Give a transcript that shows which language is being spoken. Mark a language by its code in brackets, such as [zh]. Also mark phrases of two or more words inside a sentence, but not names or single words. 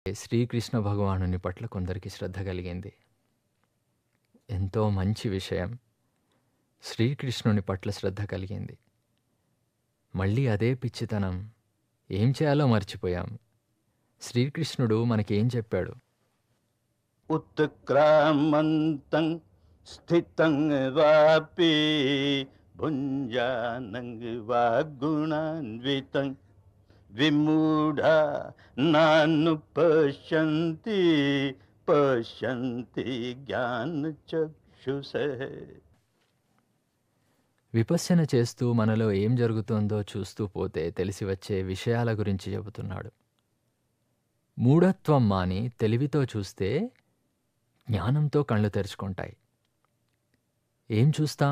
[te] శ్రీకృష్ణ భగవానుని పట్ల కొందరికి శ్రద్ధ కలిగింది. ఎంతో మంచి విషయం. శ్రీకృష్ణుని పట్ల శ్రద్ధ కలిగింది. మళ్ళీ అదే పిచ్చితనం. ఏం చేయాలో మర్చిపోయాం. శ్రీకృష్ణుడు మనకేం చెప్పాడు? [sa] उत्क्रामन्तं स्थितं वापि भुञ्जानं वा गुणान्वितं विमूढा नानुपश्यन्ति पश्यन्ति ज्ञानचक्षुषः. [te] విపశ్యన చేస్తూ మనలో ఏం జరుగుతోందో చూస్తూ పోతే తెలిసి వచ్చే విషయాల గురించి చెబుతున్నాడు. మూఢత్వం మాని తెలివితో చూస్తే జ్ఞానంతో కళ్ళు తెరుచుకుంటాయి. ఏం చూస్తాం?